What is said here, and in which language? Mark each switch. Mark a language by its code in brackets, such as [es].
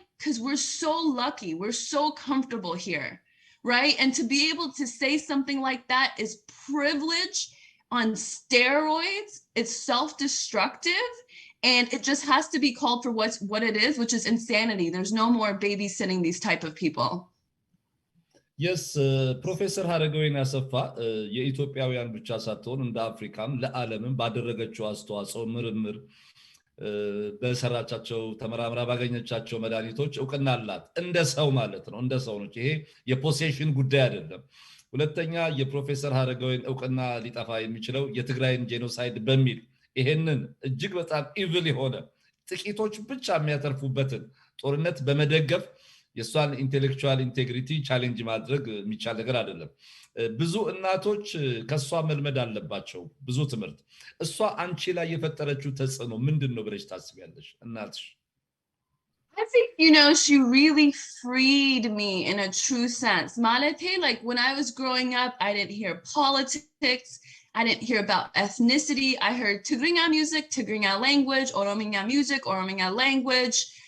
[en] Because we're so lucky. We're so comfortable here, right? And to be able to say something like that is privilege on steroids. It's self-destructive. And it just has to be called for what it is, which is insanity. There's no more babysitting these type of people. [am] Yes, Professor Haragawi አሰፋ የኢትዮጵያውያን ብቻ ሳትሆን እንደ አፍሪካም ለዓለምም ባደረገችው አስተዋጽኦ ምርምር በሰራቻቸው ተመራምራ ባገኘቻቸው መድኃኒቶች እውቅና አላት። እንደ ሰው ማለት ነው። እንደ ሰው ነች። ይሄ የፖሴሽን ጉዳይ አይደለም። ሁለተኛ የፕሮፌሰር ሀረጋዊን እውቅና ሊጠፋ የሚችለው የትግራይን ጄኖሳይድ በሚል ይሄንን እጅግ በጣም ኢቪል የሆነ ጥቂቶች ብቻ የሚያተርፉበትን ጦርነት በመደገፍ የሷን ኢንቴሌክቹዋል ኢንቴግሪቲ ቻሌንጅ ማድረግ የሚቻል ነገር አይደለም። ብዙ እናቶች ከሷ መልመድ አለባቸው ብዙ ትምህርት። እሷ አንቺ ላይ የፈጠረችው ተጽዕኖ ምንድነው ብለሽ ታስቢያለሽ እናትሽ? [en] I think, you know, she really freed me in a true sense. Malate, like when I was growing up, I didn't hear politics. I didn't hear about ethnicity. I heard Tigrinya music, Tigrinya language, Orominya music, Orominya language.